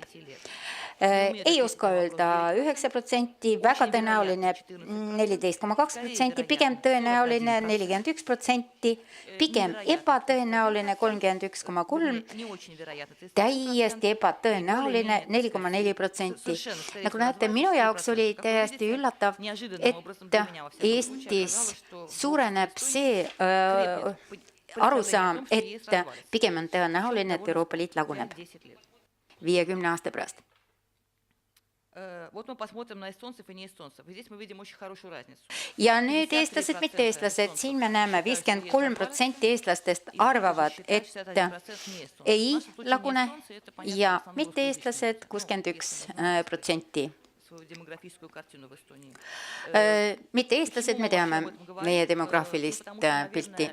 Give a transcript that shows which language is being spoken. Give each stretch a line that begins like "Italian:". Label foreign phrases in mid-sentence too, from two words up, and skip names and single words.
Estonian: Ei oska öelda 9%, väga tõenäoline 14,2%, pigem tõenäoline 41%, pigem ebatõenäoline 31,3%, täiesti ebatõenäoline 4,4%. Nagu näete, minu jaoks oli täiesti üllatav, et Eestis suureneb see arusaam, et pigem on tõenäoline, et Euroopa Liit laguneb 50 aasta pärast.
Russian: Вот мы посмотрим на эстонцев и не эстонцев. И здесь мы видим очень хорошую разницу.
Estonian: Ja nüüd eestlased, mitte eestlased. Siin me näeme 53% eestlastest arvavad, et ei lagune ja mitte eestlased 61%. Mitte eestlased, me teame meie demograafilist pilti.